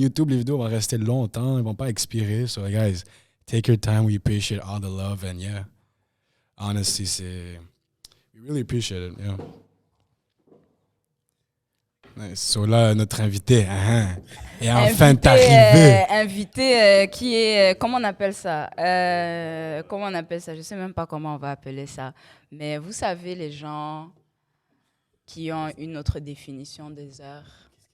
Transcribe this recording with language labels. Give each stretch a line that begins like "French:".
French: YouTube, les vidéos vont rester longtemps, ils vont pas expirer.
English: So, guys, take your time. We appreciate all the love, and yeah, honestly, we really appreciate it, yeah. Nice.
French: So là, notre invité est enfin arrivé. Invité qui est... Comment on appelle ça? Je sais même pas comment on va appeler ça. Mais vous savez, les gens qui ont une autre définition des heures.